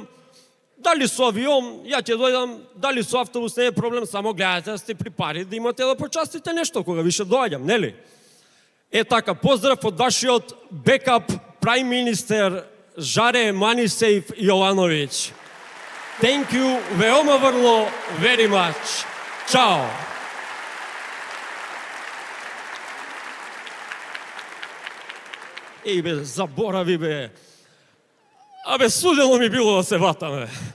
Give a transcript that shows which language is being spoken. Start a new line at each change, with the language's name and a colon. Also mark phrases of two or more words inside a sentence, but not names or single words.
Macedonian: Дали со авион, ја ќе дојдам, дали со автобус, не е проблем, само гледате да сте при пари, да имате да почастите нешто кога више доаѓам, нели? Е така, поздрав од вашиот
English: backup prime minister
Macedonian: Жаре Манисеј Јовановиќ.
English: Thank you,
Serbian: веома врло,
English: very much.
Macedonian: Чао. Еј бе, заборави бе. Абе, судено ми било да се ватаме.